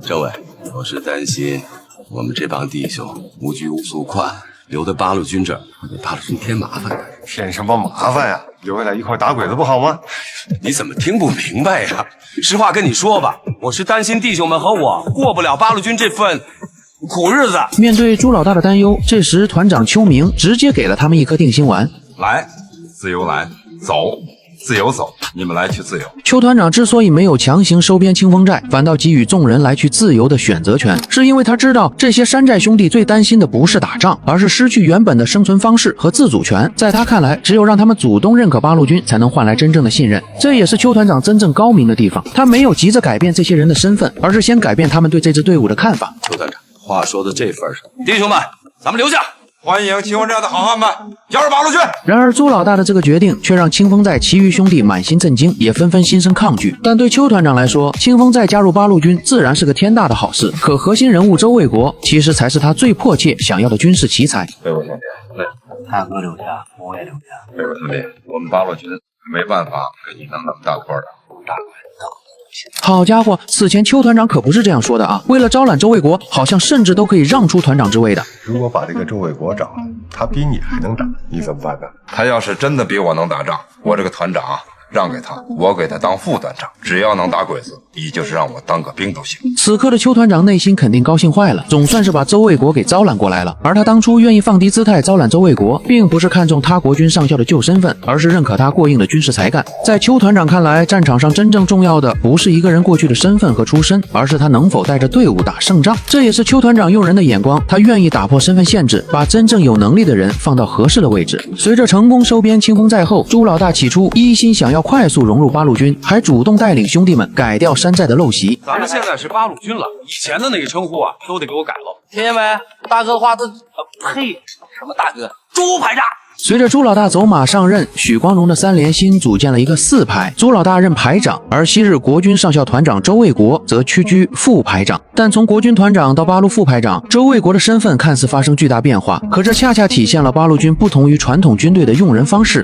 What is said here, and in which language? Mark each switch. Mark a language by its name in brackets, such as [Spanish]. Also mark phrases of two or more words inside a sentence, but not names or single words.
[Chinese] 周委，我是擔心我們這幫弟兄無拘無束快，留在八路軍這兒會給八路軍添麻煩。添什麼麻煩呀？留下来一塊打鬼子不好嗎？你怎麼聽不明白呀？實話跟你說吧，我是擔心弟兄們和我過不了八路軍這份苦日子。面對朱老大的擔憂，這時團長邱明直接給了他們一顆定心丸。來，自由來，走，自由走，你們来去自由。邱团长之所以没有强行收编清風寨，反倒給予眾人來去自由的選擇權，是因為他知道這些山寨兄弟最擔心的不是打仗，而是失去原本的生存方式和自主權。在他看來，只有讓他們主動認可八路軍，才能換來真正的信任。這也是邱团長真正高明的地方，他沒有急着改變這些人的身份，而是先改變他們對這支隊伍的看法。邱团長，話說到這份上，弟兄們，咱們留下。歡迎清風寨的好漢們加入八路軍。然而朱老大的這個決定卻讓清風寨其餘兄弟滿心震驚，也紛紛心生抗拒。但對邱團長來說，清風寨加入八路軍自然是個天大的好事，可核心人物周衛國其實才是他最迫切想要的軍事奇才。卫国兄弟，大哥留下，我也留下。卫国兄弟，我們八路軍沒辦法給你弄那麼大塊的。大块好家伙，此前邱团長可不是這樣說的啊！為了招攬周衛國，好像甚至都可以讓出團長之位的。如果把這個周衛國找了，他比你還能打，你怎麼辦呢？他要是真的比我能打仗，我這個團長讓給他，我給他當副團長，只要能打鬼子，你就是讓我當個兵都行。此刻的邱团長內心肯定高興壞了，總算是把周衛國給招攬過來了。而他當初願意放低姿態招攬周衛國，並不是看重他國軍上校的舊身份，而是認可他過硬的軍事才幹。在邱团長看來，戰場上真正重要的不是一個人過去的身份和出身，而是他能否帶着隊伍打勝仗。這也是邱团長用人的眼光，他願意打破身份限制，把真正有能力的人放到合適的位置。隨着成功收編清風寨後，朱老大起初一心想要快速融入八路軍，還主動帶領兄弟們改掉山寨的陋習。咱們現在是八路軍了，以前的那個稱呼啊，都得給我改了。听见没？大哥话都呸，什麼大哥？豬排炸！隨着朱老大走馬上任，許光榮的3連新組建了一個4排，朱老大任排長，而昔日國軍上校團長周衛國則屈居副排長。但從國軍團長到八路副排長，周衛國的身份看似發生巨大變化，可這恰恰體現了八路軍不同於傳統軍隊的用人方式。